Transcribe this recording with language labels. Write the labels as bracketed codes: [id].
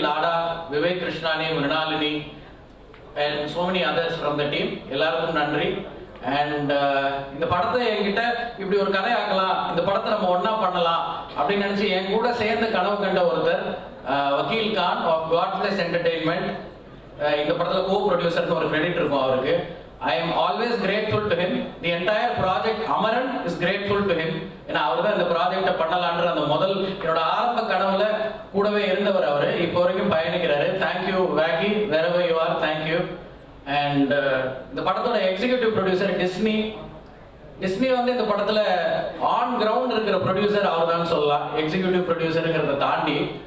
[ta] லாடா, Vivek Krishnani, Mrinalini and so many others from the team, எல்லாருக்கும் நன்றி. And இந்த படத்தை என்கிட்ட இப்படி ஒரு கதை ஆக்கலாம், இந்த படத்தை நம்ம ஒன்னா பண்ணலாம் அப்படின்னு நினைச்சு என் கூட சேர்ந்து கனவு கண்ட ஒருத்தர் வக்கீல் Khan of God plus entertainment. இந்த படத்துல கோ ப்ரொடியூசர்னு ஒரு கிரெடிட் இருக்கும் அவருக்கு. [en] I am always grateful to him. The entire project Amaran is grateful to him. [ta] ஏன்னா அவர் தான் இந்த ப்ராஜெக்டை பண்ணலான்ற அந்த முதல் என்னோட ஆரம்ப கனவுல கூடவே இருந்தவர் அவர். இப்போ வரைக்கும் பயணிக்கிறாரு. Thank you wacky, [en] wherever you are, [ta] thank you. And இந்த படத்தோட எக்ஸிகியூட்டிவ் ப்ரொடியூசர் டிஸ்னி வந்து இந்த படத்துல ஆன் கிரவுண்ட் இருக்கிற ப்ரொடியூசர் அவர் தான் சொல்லலாம், எக்ஸிகியூட்டிவ் ப்ரொடியூசருங்கிறத தாண்டி.